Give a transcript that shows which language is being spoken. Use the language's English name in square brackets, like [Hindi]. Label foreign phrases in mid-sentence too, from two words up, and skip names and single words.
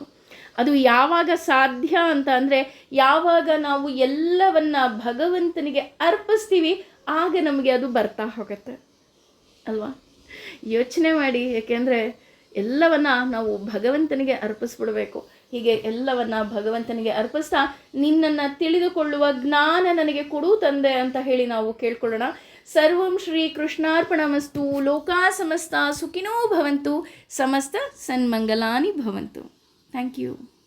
[Kannada] ಅದು ಯಾವಾಗ ಸಾಧ್ಯ ಅಂತ ಅಂದರೆ, ಯಾವಾಗ ನಾವು ಎಲ್ಲವನ್ನ ಭಗವಂತನಿಗೆ ಅರ್ಪಿಸ್ತೀವಿ, ಆಗ ನಮಗೆ ಅದು ಬರ್ತಾ ಹೋಗುತ್ತೆ ಅಲ್ವಾ. ಯೋಚನೆ ಮಾಡಿ, ಏಕೆಂದರೆ ಎಲ್ಲವನ್ನ ನಾವು ಭಗವಂತನಿಗೆ ಅರ್ಪಿಸ್ಬಿಡಬೇಕು. ಹೀಗೆ ಎಲ್ಲವನ್ನ ಭಗವಂತನಿಗೆ ಅರ್ಪಿಸ್ತಾ, ನಿನ್ನನ್ನು ತಿಳಿದುಕೊಳ್ಳುವ ಜ್ಞಾನ ನನಗೆ ಕೊಡು ತಂದೆ ಅಂತ ಹೇಳಿ ನಾವು ಕೇಳ್ಕೊಳ್ಳೋಣ. [Sanskrit] ಸರ್ವಂ ಶ್ರೀ ಕೃಷ್ಣಾರ್ಪಣಮಸ್ತು. ಲೋಕಾ ಸಮಸ್ತ ಸುಖಿನೋ ಭವಂತು. ಸಮಸ್ತ ಸನ್ಮಂಗಲಾನಿ ಭವಂತು. [English] thank you.